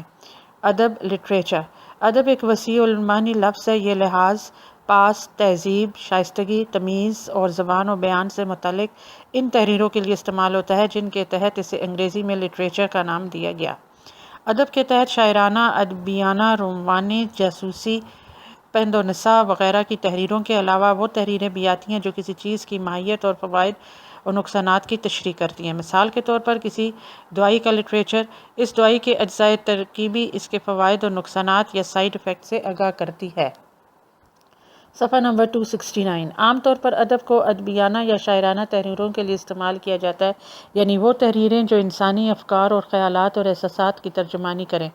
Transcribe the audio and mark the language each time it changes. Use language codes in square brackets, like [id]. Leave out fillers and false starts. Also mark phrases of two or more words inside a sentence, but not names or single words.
[ur] ادب، لٹریچر۔ ادب ایک وسیع المعنی لفظ ہے۔ یہ لحاظ، پاس، تہذیب، شائستگی، تمیز اور زبان و بیان سے متعلق ان تحریروں کے لیے استعمال ہوتا ہے جن کے تحت اسے انگریزی میں لٹریچر کا نام دیا گیا۔ ادب کے تحت شاعرانہ، ادبیانہ، رومانی، جاسوسی، پند و نصیحت وغیرہ کی تحریروں کے علاوہ وہ تحریریں بھی آتی ہیں جو کسی چیز کی ماہیت اور فوائد اور نقصانات کی تشریح کرتی ہیں۔ مثال کے طور پر کسی دوائی کا لٹریچر اس دوائی کے اجزائے ترکیبی، اس کے فوائد اور نقصانات یا [en] side effect [ur] سے آگاہ کرتی ہے۔ صفحہ نمبر 269 عام طور پر ادب کو ادبیانہ یا شاعرانہ تحریروں کے لیے استعمال کیا جاتا ہے، یعنی وہ تحریریں جو انسانی افکار اور خیالات اور احساسات کی ترجمانی کریں۔